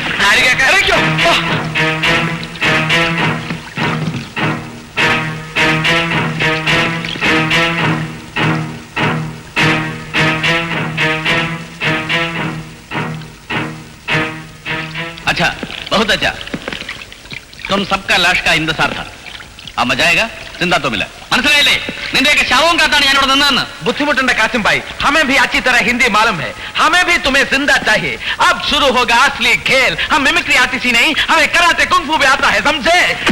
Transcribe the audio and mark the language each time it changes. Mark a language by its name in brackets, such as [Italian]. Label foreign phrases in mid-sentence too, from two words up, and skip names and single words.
[Malayalam] ആര് കേൾക്കാൻ? ഇറങ്ങിക്കോ. [Hindi] अच्छा, बहुत अच्छा. तुम सबका लाश का इंतजार था. अब मजा आएगा. जिंदा तो मिला. [Malayalam] മനസ്സിലായില്ലേ? നിന്റെയൊക്കെ ശവവും കാത്താണ് ഞാൻ ഇവിടെ നിന്നതെന്ന്. [Hindi] बुद्धिमुटंडा कासिम भाई, हमें भी अच्छी तरह हिंदी मालूम है. हमें भी तुम्हें जिंदा चाहिए. अब शुरू होगा असली खेल. हम [English] mimicry artist [Hindi] ही नहीं, हमें कराटे कुंग फू भी आता है, समझे?